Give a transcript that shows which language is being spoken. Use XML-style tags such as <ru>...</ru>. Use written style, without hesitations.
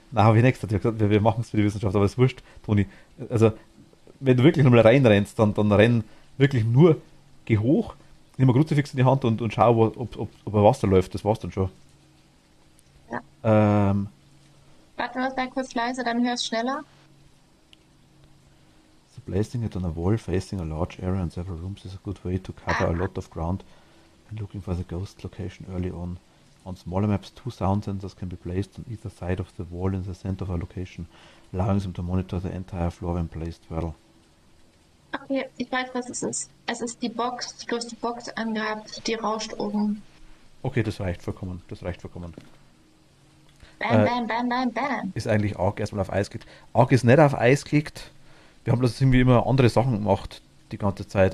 <de>Na, habe ich nichts gesagt, wir machen es für die Wissenschaft, aber es ist wurscht, Toni. Also, wenn du wirklich nochmal reinrennst, dann renn wirklich nur, geh hoch, nimm mal Kruzifix in die Hand und schau, ob er Wasser läuft, das war's dann schon. Ja. Ähm, Warte mal, sei kurz leise, dann hörst schneller.</de> <en>So placing it on a wall facing a large area and several rooms is a good way to cover a lot of ground when looking for the ghost location early on. On smaller maps, 2 sound sensors can be placed on either side of the wall in the center of a location, allowing them to monitor the entire floor when placed well.</en> <de>Okay, ich weiß, was es ist. Es ist die Box, du hast die Box angehabt, die rauscht oben. Okay, das reicht vollkommen, das reicht vollkommen. Bam, bam, bam, bam, bam. Ist eigentlich Ark erstmal auf Eis geklickt. Ark ist nicht auf Eis geklickt. Wir haben das irgendwie immer andere Sachen gemacht, die ganze Zeit.</de>